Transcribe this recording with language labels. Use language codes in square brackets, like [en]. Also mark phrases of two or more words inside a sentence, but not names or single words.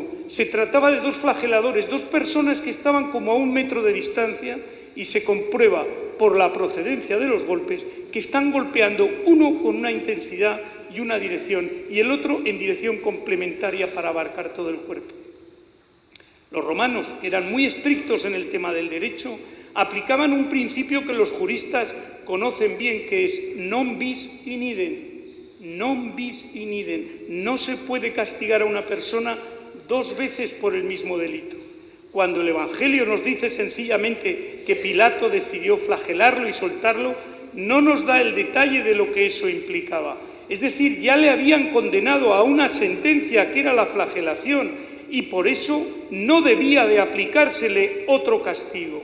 [es] Se trataba de dos flageladores, dos personas que estaban como a 1 metro de distancia, y se comprueba por la procedencia de los golpes que están golpeando uno con una intensidad y una dirección y el otro en dirección complementaria para abarcar todo el cuerpo. Los romanos, que eran muy estrictos en el tema del derecho, aplicaban un principio que los juristas conocen bien, que es [la] non bis in idem. Non bis in idem. [es] No se puede castigar a una persona 2 veces por el mismo delito. Cuando el Evangelio nos dice sencillamente que Pilato decidió flagelarlo y soltarlo, no nos da el detalle de lo que eso implicaba. Es decir, ya le habían condenado a una sentencia que era la flagelación y por eso no debía de aplicársele otro castigo.